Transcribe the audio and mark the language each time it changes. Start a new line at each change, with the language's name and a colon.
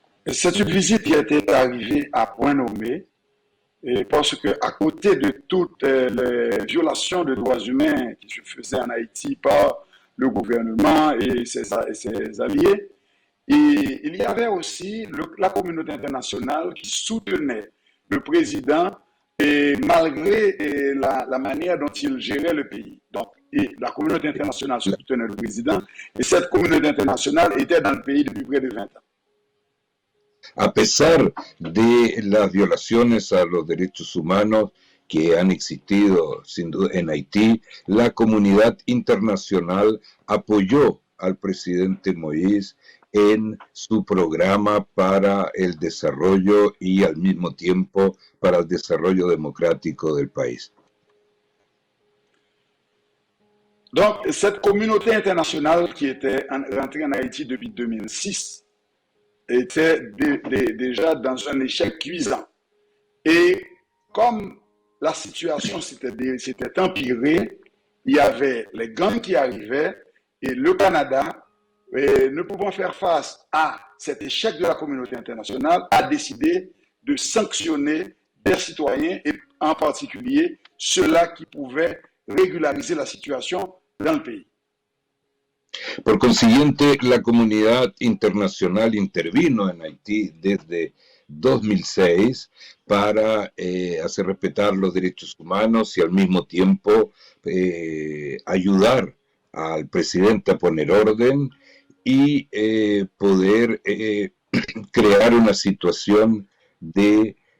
French: C'est une visite qui était arrivée à point nommé, parce qu'à côté de toutes les violations de droits humains qui se faisaient en Haïti par le gouvernement et ses alliés, et il y avait aussi la communauté internationale qui soutenait le président, et malgré la manière dont il gérait le pays. Donc, et la communauté internationale soutenait le président, et cette communauté internationale était dans le pays depuis près de 20 ans.
Spanish: A pesar de las violaciones a los derechos humanos que han existido sin duda en Haití, la comunidad internacional apoyó al presidente Moïse en su programa para el desarrollo y al mismo tiempo para el desarrollo democrático del país.
French: Donc, cette communauté internationale qui était rentrée en Haïti depuis 2006 était déjà dans un échec cuisant. Et comme la situation s'était empirée, il y avait les gangs qui arrivaient et le Canada, ne pouvant faire face à cet échec de la communauté internationale, a décidé de sanctionner des citoyens et en particulier ceux-là qui pouvaient régulariser la situation dans le pays.
Spanish: Por consiguiente, la comunidad internacional intervino en Haití desde 2006 para hacer respetar los derechos humanos y al mismo tiempo ayudar al presidente a poner orden y poder crear una situación de